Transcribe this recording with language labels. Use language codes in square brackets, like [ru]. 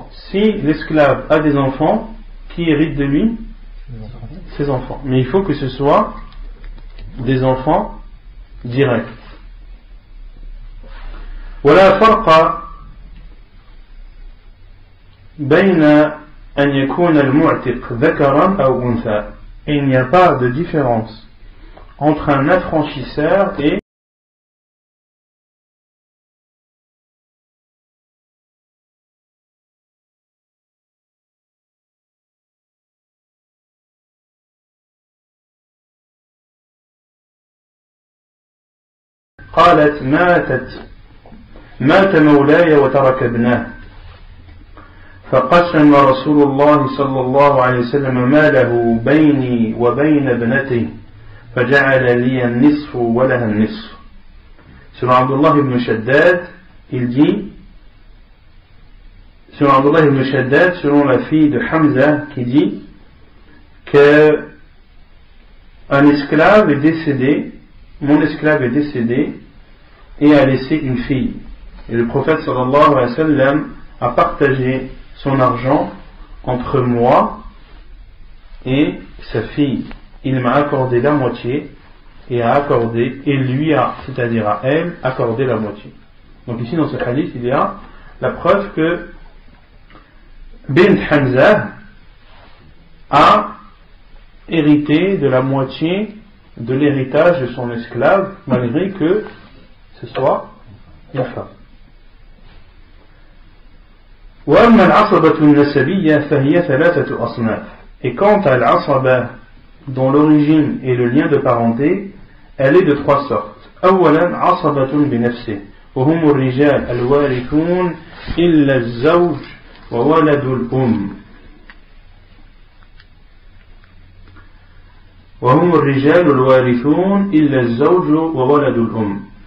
[fr] Si l'esclave a des enfants, qui héritent de lui? Ses enfants. Mais il faut que ce soit des enfants directs. [ar] ولا فرق بين أن يكون المعتق ذكرا أو أنثى. [fr] Et il n'y a pas de différence entre un affranchisseur et [ar] قالت مات مولاي وترك ابناه فقسم رسول الله صلى الله عليه وسلم ماله بيني وبين ابنته فجعل لي النصف ولها النصف. [fr] Selon Abdullah ibn Shaddad, il dit, selon la fille de Hamza, qui dit que un esclave est décédé, mon esclave est décédé et a laissé une fille. Et le prophète sallallahu alayhi wa sallam a partagé son argent entre moi et sa fille. Il m'a accordé la moitié et lui a, c'est-à-dire à elle, accordé la moitié. Donc ici dans ce hadith, il y a la preuve que Bint Hamza a hérité de la moitié de l'héritage de son esclave, malgré que ce soit une femme. [ar] وأما العصبة النسبية فهي ثلاثة أصناف. [fr] Et quant à l'asaba, dont l'origine est le lien de parenté, elle est de trois sortes. [ar] أولا عصبة بنفسه وهم الرجال الوارثون إلا الزوج وولد الأم. وهم الرجال الوارثون إلا الزوج وولد الأم.